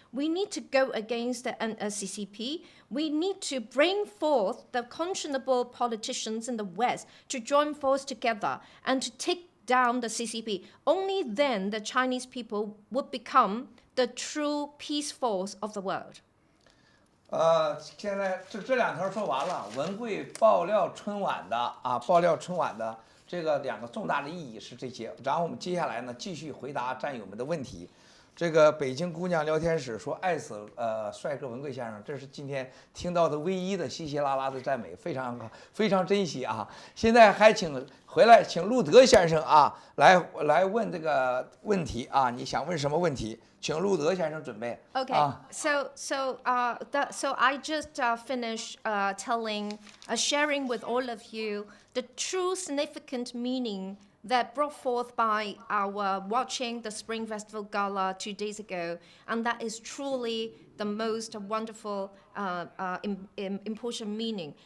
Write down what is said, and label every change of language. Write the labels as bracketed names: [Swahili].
[English] We need to go against the CCP. We need to bring forth the conscionable politicians in the West to join forces together and to take down the CCP. Only then the Chinese people would become the true peace force of the world. [Chinese] 现在这两条说完了，文汇爆料春晚的这个2个重大的意义是这些。然后我们接下来呢，继续回答战友们的问题。这个北京姑娘聊天室说爱死帅哥文贵先生，这是今天听到的唯一的稀稀拉拉的赞美，非常珍惜啊！现在还请路德先生啊来问这个问题啊，你想问什么问题？请路德先生准备。 [English] Okay, so I just finished sharing with all of you the true significant meaning that brought forth by our watching the Spring Festival Gala 2 days ago, and that is truly the most wonderful, important meaning.